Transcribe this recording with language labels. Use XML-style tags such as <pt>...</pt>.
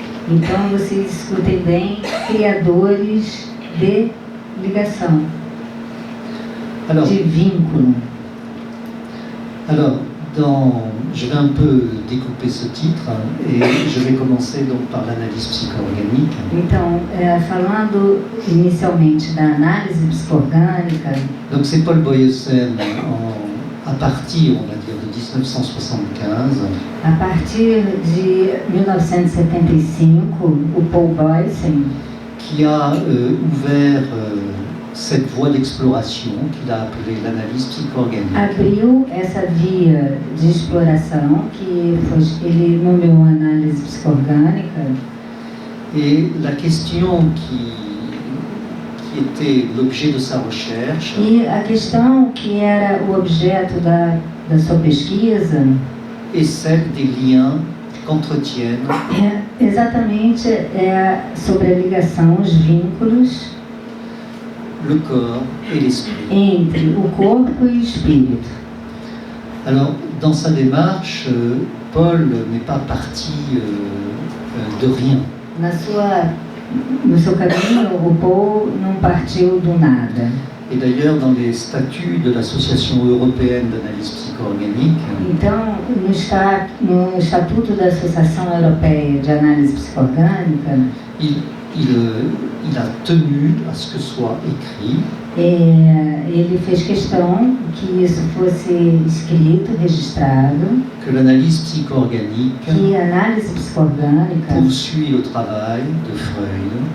<pt>Então vocês escutem bem, criadores de ligação,</pt> <fr>alors,</fr> <pt>de vínculo.</pt> <fr>Alors, je vais un peu découper ce titre et je vais commencer donc par l'analyse psycho-organique.</fr> <pt>Então, falando inicialmente da análise psico-orgânica.</pt> <fr>Donc c'est Paul Boyesen à partir, on va dire, de 1975.</fr> <pt>A partir de 1975, o Paul Boyesen</pt> <fr>qui a ouvert cette voie d'exploration qu'il a appelée l'analyse psycho-organique.</fr> <pt>Abriu essa via de exploração que ele nomeou análise psico-orgânica.</pt> <fr>Et la question qui était l'objet de sa recherche.</fr> <pt>E a questão que era o objeto da sua pesquisa</pt> <fr>est celle des liens qu'entretiennent</fr> <pt>exatamente sobre a ligação, os vínculos</pt> <fr>le corps et l'esprit.</fr> <pt>Entre o corpo e o espírito.</pt> <fr>Alors, dans sa démarche, Paul n'est pas parti de rien.</fr> <pt>No seu caminho, o Paul não partiu do nada.</pt> <fr>Et d'ailleurs, dans les statuts de l'Association européenne d'analyse psycho-organique,</fr> <pt>então, no estatuto da Associação Europeia de Análise Psico-Orgânica,</pt> <fr>il a tenu à ce que soit écrit.</fr> <pt>Ele fez questão que isso fosse escrito, registrado.</pt> <fr>Que l'analyse psycho-organique</fr> <pt>que a análise psico-orgânica</pt> <fr>poursuit le travail de Freud.</fr>